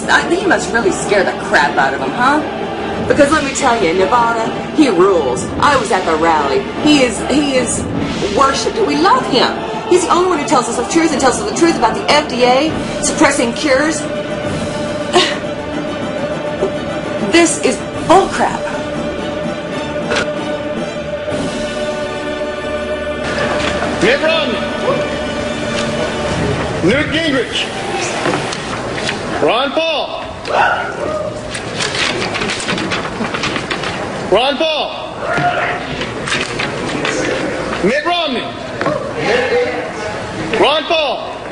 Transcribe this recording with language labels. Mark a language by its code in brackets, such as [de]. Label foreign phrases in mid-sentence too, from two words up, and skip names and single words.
[en] He must really scare the crap out of him, huh? Because let me tell you, in Nevada, he rules. I was at the rally. He is worshipped. We love him. He's the only one who tells us the truth and tells us the truth about the FDA suppressing cures. This is bullcrap. Mitt Romney, Newt Gingrich, Ron Paul, Mitt Romney, Ron Paul,